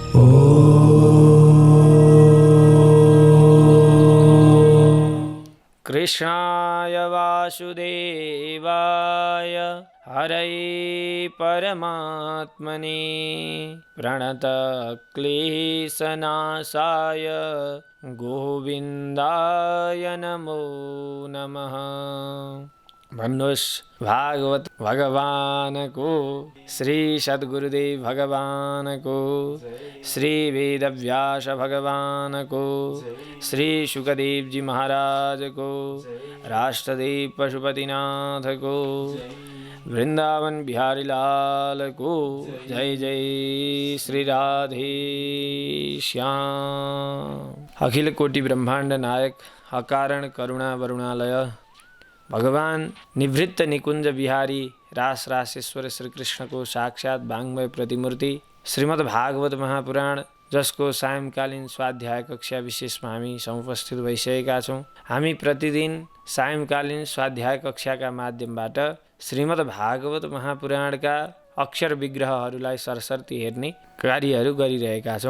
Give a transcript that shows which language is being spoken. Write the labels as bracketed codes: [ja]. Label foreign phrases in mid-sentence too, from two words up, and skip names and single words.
[sa] कृष्णाय वासुदेवाय हरये परमात्मने प्रणतक्लेशनाशाय गोविन्दाय नमो नमः। [ne] भन्नुहोस् भागवत भगवानको, श्री सद्गुरुदेव भगवानको, श्री वेदव्यास भगवानको, श्री शुकदेव जी महाराजको, राष्ट्रदेव पशुपतिनाथको, वृंदावन बिहारी लालको जय जय श्री राधे श्याम। अखिल कोटि ब्रह्मांड नायक अकारण करुणा वरुणालय भगवान निवृत्त निकुंज बिहारी रास रासेश्वर श्री कृष्ण को साक्षात वाङ्मय प्रतिमूर्ति श्रीमद् भागवत महापुराण, जसको सायंकालीन स्वाध्याय कक्षा विशेषमा हामी समुपस्थित भइसकेका छौँ। हामी प्रतिदिन सायंकालीन स्वाध्याय कक्षाका माध्यमबाट श्रीमद् भागवत महापुराणका अक्षर विग्रहहरूलाई सरसर्ती हेर्ने कार्यहरू गरिरहेका छौँ।